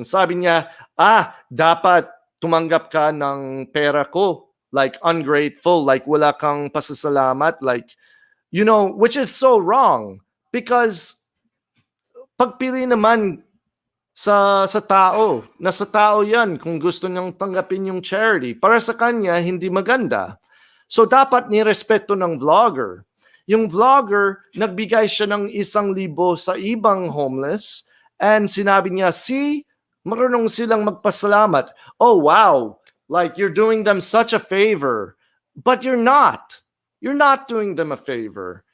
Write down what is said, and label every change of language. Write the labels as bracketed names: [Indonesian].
[Filipino] Sabi niya, dapat tumanggap ka ng pera ko. [English] Like, ungrateful, like [Filipino] wala kang pasasalamat, [English] like, you know, which is so wrong. [Filipino] Because pagpili naman sa tao, nasa tao yan kung gusto niyang tanggapin yung charity. Para sa kanya, hindi maganda. So dapat nirespeto ng vlogger. Yung vlogger, nagbigay siya ng 1,000 sa ibang homeless and sinabi niya, see, marunong silang magpasalamat. [English] Oh, wow, like you're doing them such a favor. But you're not. You're not doing them a favor.